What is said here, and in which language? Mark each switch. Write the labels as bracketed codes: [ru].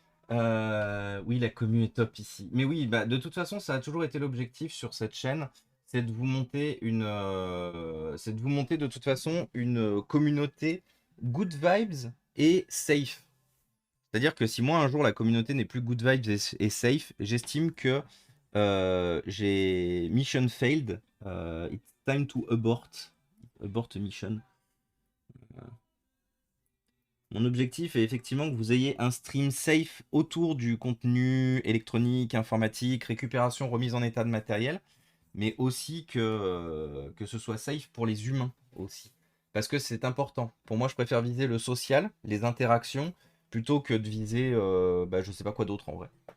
[fr] Oui, la commu est top ici. Mais oui, bah, de toute façon, ça a toujours été l'objectif sur cette chaîne, c'est de vous monter c'est de vous monter de toute façon une communauté good vibes et safe. C'est-à-dire que si moi un jour la communauté n'est plus good vibes et safe, j'estime que j'ai [en] mission failed. It's time to abort mission. [fr] Mon objectif est effectivement que vous ayez un stream safe autour du contenu électronique, informatique, récupération, remise en état de matériel, mais aussi que ce soit safe pour les humains aussi. Parce que c'est important. Pour moi, je préfère viser le social, les interactions, plutôt que de viser je sais pas quoi d'autre en vrai.